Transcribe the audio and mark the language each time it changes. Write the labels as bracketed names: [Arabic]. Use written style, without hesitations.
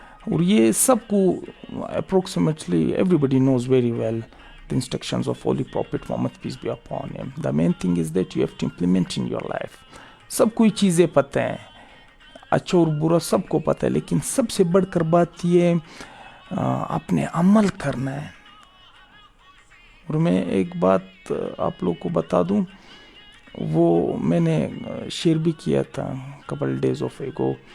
[Urdu] اور یہ سب کو [English] Approximately everybody knows very well the instructions of Holy Prophet Muhammad peace be upon him. The main thing is that you have to implement in your life. [Urdu] سب کوئی چیزیں پتہ ہیں, اچھا اور برا سب کو پتہ ہے, لیکن سب سے بڑھ کر بات یہ اپنے عمل کرنا ہے. اور میں ایک بات آپ لوگ کو بتا دوں, وہ میں نے شیئر بھی کیا تھا [English] couple days of ago.